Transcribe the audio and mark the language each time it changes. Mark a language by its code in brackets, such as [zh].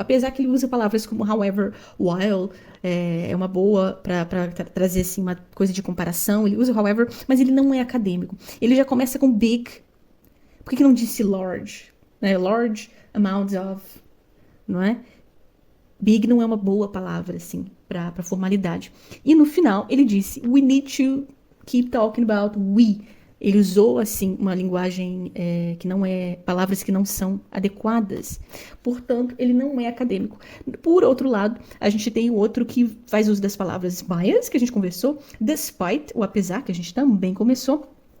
[pt] Apesar que ele usa palavras como however, while, é uma boa para trazer assim uma coisa de comparação. Ele usa however, mas ele não é acadêmico. Ele já começa com big. Por que não disse large? Né? [en] Large amounts of, [pt] não é? Big não é uma boa palavra, assim, para formalidade. [en] E no final, ele disse, we need to keep talking about we. [pt] Ele usou, assim, uma linguagem que não é... palavras que não são adequadas. Portanto, ele não é acadêmico. Por outro lado, a gente tem o outro que faz uso das palavras bias, que a gente conversou, despite, ou apesar, que a gente também começou.